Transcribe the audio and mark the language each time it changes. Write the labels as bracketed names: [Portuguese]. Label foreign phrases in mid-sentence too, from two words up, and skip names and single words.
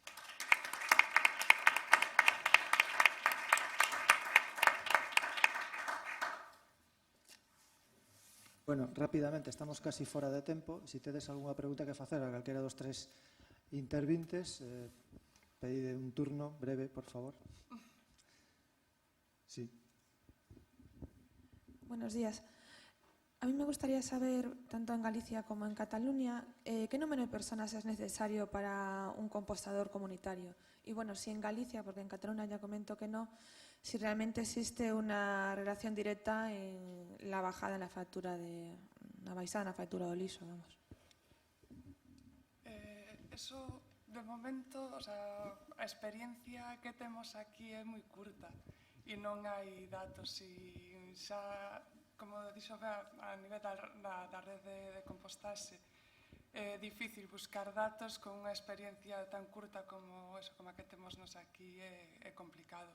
[Spanish] Bueno, [Galician] rapidamente, estamos casi fora de tempo. Se tedes algunha pregunta que facer a calquera dos tres intervintes, pedide un turno breve, por favor. [Spanish] Sí. Buenos días. A mí me gustaría saber, tanto en Galicia como en Cataluña, qué número de personas es necesario para un compostador comunitario. Y bueno, si en Galicia, porque en Cataluña ya comento que no, si realmente existe una relación directa en la bajada en la factura la [Galician] baixada na factura do lixo, [Spanish] vamos. Eso, de momento, o sea, [Galician] a experiencia que temos aquí é moi curta e non hai datos. E xa, como dixo a nivel da rede de compostaxe, é difícil buscar datos con unha experiencia tan curta como a que temos nos aquí, é complicado.